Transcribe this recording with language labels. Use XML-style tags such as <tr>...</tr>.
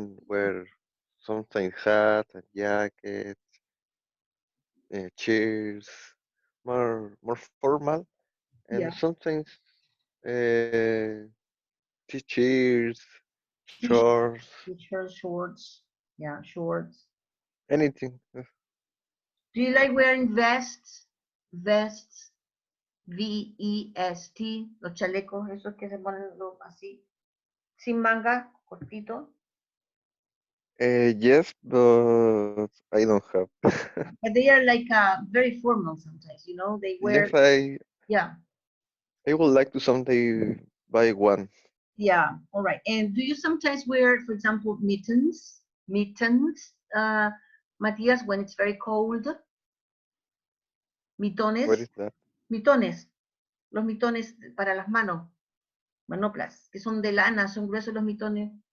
<en>can wear sometimes hat and jacket, cheers, more formal, and Yeah. sometimes uh, t-shirts, T-shirt, shorts, t-shirt, shorts. Yeah, shorts. anything. Do you like wearing vests?</en> <es>Vests, V-E-S-T, los chalecos, esos que se ponen así, sin manga, cortito.</es> <en>Yes, but I don't have. But they are like very formal sometimes, you know, they wear, Yes, I yeah, I would like to someday buy one. yeah, all right. And do you sometimes wear, for example, mittens? Mittens, Matías, when it's very cold? What</en> <es>Mitones,</es> <en>is that?</en> <es>mitones, los mitones para las manos, manoplas, que son de lana, son gruesos los mitones.</es>